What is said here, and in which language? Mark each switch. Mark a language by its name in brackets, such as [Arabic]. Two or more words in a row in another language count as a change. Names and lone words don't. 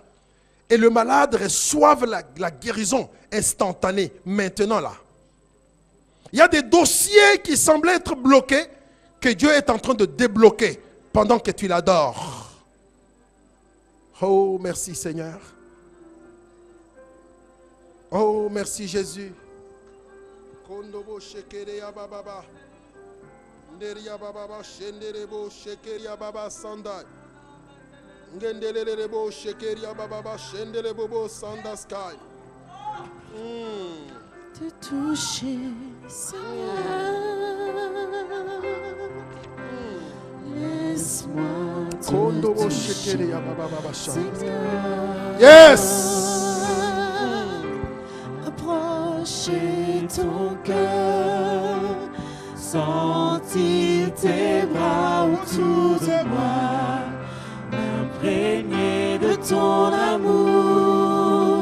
[French] Et le malade reçoive la guérison instantanée, maintenant là. Il y a des dossiers qui semblent être bloqués, que Dieu est en train de débloquer pendant que tu l'adores. Oh, merci Seigneur. Oh, merci Jésus. Kondobo shekereya bababa. Nderia bababa shenderebo shekeria baba sandai. Ngendelelebo shekeria bababa shendelebo sandaskai. Te toucher, Seigneur. Laisse-moi te Kondobo toucher, shekeria bababa sandai. Seigneur. Yes. Approcher ton cœur, sentir tes bras autour de moi, m'imprégner de ton amour.